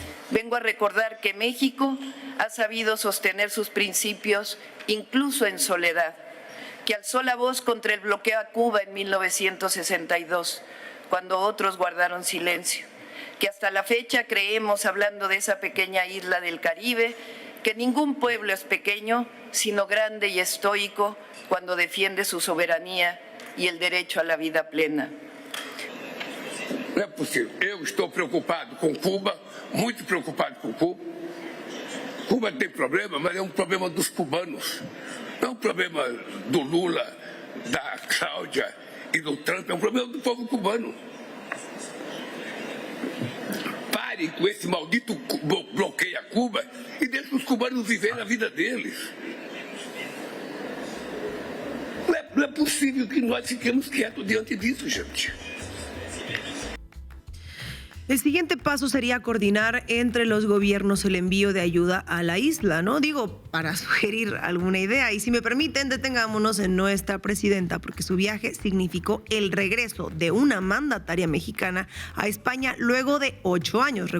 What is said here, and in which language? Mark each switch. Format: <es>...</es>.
<es>Vengo a recordar que México ha sabido sostener sus principios incluso en soledad, que alzó la voz contra el bloqueo a Cuba en 1962, cuando otros guardaron silencio, que hasta la fecha creemos, hablando de esa pequeña isla del Caribe, que ningún pueblo es pequeño, sino grande y estoico cuando defiende su soberanía y el derecho a la vida plena.</es> <pt>Não é possível. Eu estou preocupado com Cuba, muito preocupado com Cuba. Cuba tem problema, mas é um problema dos cubanos. Não é um problema do Lula, da Cláudia e do Trump, é um problema do povo cubano. Parem com esse maldito bloqueio a Cuba e deixem os cubanos viverem a vida deles. Não é possível que nós fiquemos quietos diante disso, gente.</pt> <es>El siguiente paso sería coordinar entre los gobiernos el envío de ayuda a la isla, ¿no? Digo, para sugerir alguna idea. Y si me permiten, detengámonos en nuestra presidenta, porque su viaje significó el regreso de una mandataria mexicana a España luego de 8 años.</es>